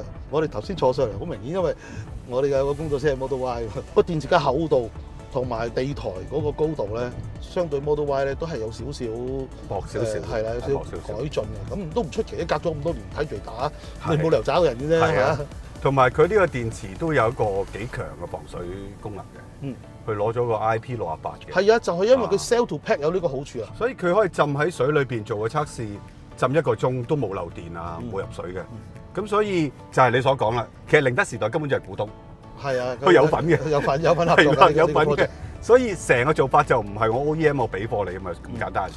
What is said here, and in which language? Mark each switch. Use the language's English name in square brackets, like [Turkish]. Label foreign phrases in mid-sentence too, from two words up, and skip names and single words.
[Cantonese] 我哋頭先坐上嚟好明顯，因為我哋有個工作車係 Model Y 個電池嘅厚度同埋地台嗰個高度咧，相對 Model Y 咧都係有少少薄少少，係啦，有少少改進嘅。咁都唔出奇，隔咗咁多年睇住嚟打，你冇理由找人嘅啫。係啊，同埋佢呢個電池都有一個幾強嘅防水功能嘅。佢攞咗個 IP68嘅。係啊，就係因為佢 [English] cell to pack [Cantonese] 有呢個好處啊。所以佢可以浸喺水裏邊做個測試。浸1個鐘都冇漏電啊，冇入水嘅，咁所以就係你所講啦。其實寧德時代根本就係股東，係啊，佢有份嘅，有份合作嘅，有份嘅。所以成個做法就唔係我 OEM 我俾貨你咁啊咁簡單嘅事。